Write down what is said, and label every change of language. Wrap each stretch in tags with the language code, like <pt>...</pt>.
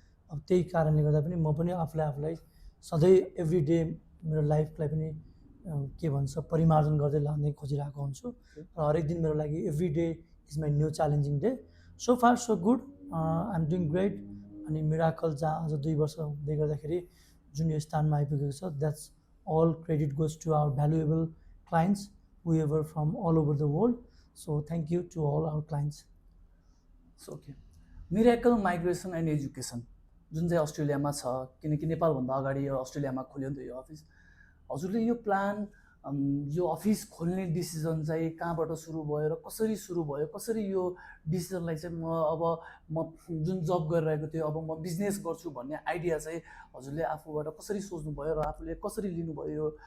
<ne>अब त्यही कारणले गर्दा पनि म पनि आफूलाई सधैँ एभ्री डे मेरो लाइफलाई पनि के भन्छ परिमार्जन गर्दै लाने खोजिरहेको हुन्छु र हरेक दिन मेरो लागि</ne> <en>Every day is my new challenging day. So far so good, I am doing great.</en> <ne>अनि मिराकल जहाँ आज 2 वर्ष हुँदै गर्दाखेरि जुन यो स्थानमा आइपुगेको छ,</ne> <en>That's all credit goes to our valuable clients whoever from all over the world. So thank you to all our clients.</en> <ne>So okay, miracle migration and education जुन चाहिँ अस्ट्रेलियामा छ, किनकि नेपालभन्दा अगाडि यो अस्ट्रेलियामा खोल्यो नि त यो अफिस। हजुरले यो प्लान यो अफिस खोल्ने डिसिजन चाहिँ कहाँबाट सुरु भयो र कसरी सुरु भयो? कसरी यो डिसिजनलाई चाहिँ म जुन जब गरिरहेको थिएँ अब म बिजनेस गर्छु भन्ने आइडिया चाहिँ हजुरले आफूबाट कसरी सोच्नुभयो र आफूले कसरी लिनुभयो?</ne>